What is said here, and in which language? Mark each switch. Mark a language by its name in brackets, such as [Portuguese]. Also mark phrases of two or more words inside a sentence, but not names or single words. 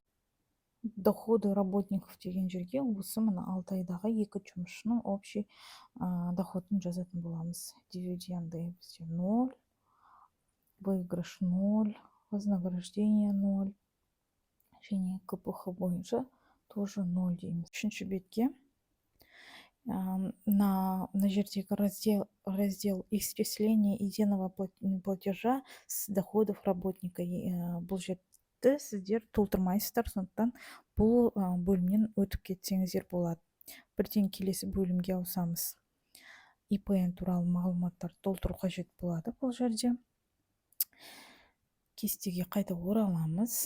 [Russian] Доходы работников [Kazakh] деген жерге осы мына 6 айдағы екі жұмысшының общий доходын жазатын боламыз. Дивиденды бізде 0, выигрыш 0, вознаграждение 0, және КПХ бойынша тоже 0 дейміз. Үшінші бетке [Russian] на жердегі раздел исчисления единого платежа с доходов работника. [Kazakh] Бұл бетті сіздер толтырмайсыздар, сондықтан бұл бөлімнен өтіп кетсеңіздер болады. Бірден келесі бөлімге ауысамыз. ИПН туралы мағлұматтар толтыру қажет болады. Бұл жерде кестеге қайта ораламыз.